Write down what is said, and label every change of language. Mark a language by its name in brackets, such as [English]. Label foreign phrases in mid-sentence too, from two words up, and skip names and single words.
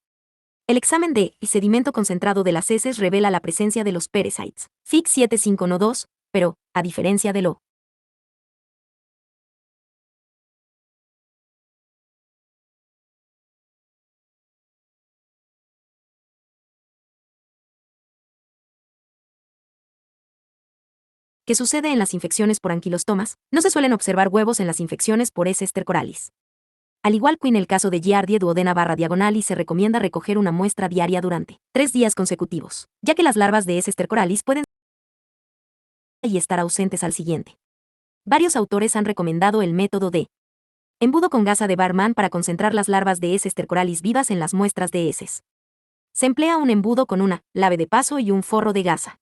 [Spanish] El examen de sedimento concentrado de las heces revela la presencia de los parasites, FIC 7512, pero, a diferencia de lo que sucede en las infecciones por anquilostomas, no se suelen observar huevos en las infecciones por S. stercoralis. Al igual que en el caso de Giardia duodena /diagonalis se recomienda recoger una muestra diaria durante 3 días consecutivos, ya que las larvas de S. stercoralis pueden y estar ausentes al siguiente. Varios autores han recomendado el método de embudo con gasa de Barman para concentrar las larvas de S. stercoralis vivas en las muestras de heces. Se emplea un embudo con una lave de paso y un forro de gasa.